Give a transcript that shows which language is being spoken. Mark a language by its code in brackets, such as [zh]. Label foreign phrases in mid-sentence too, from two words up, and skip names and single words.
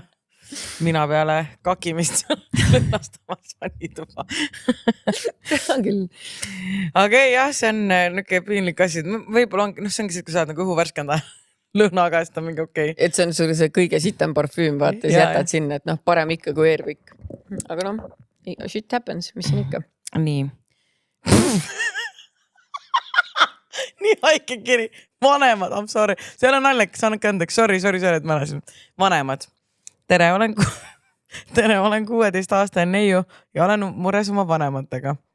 [et] Mina peale kakimist lõhnastamas vanituba. küll. Aga jah, see on niuke piinlik asi. Võib-olla ongi, see ongi see, kui saad nagu õhu värskenda lõhnaga, siis ta mingi okei. Et see on sul see kõige sitem parfüüm, vaata, siis jätad sinna, et parem ikka kui Airwick. Aga [en] shit happens, [et] mis siin ikka. Nii. Nii haike kiri. Vanemad, [en] I'm sorry. [et] See on naljakas, annake andeks. Sorry, et ma näsin. Vanemad. Tere, olen 16-aastane neiu ja olen mures oma vanematega.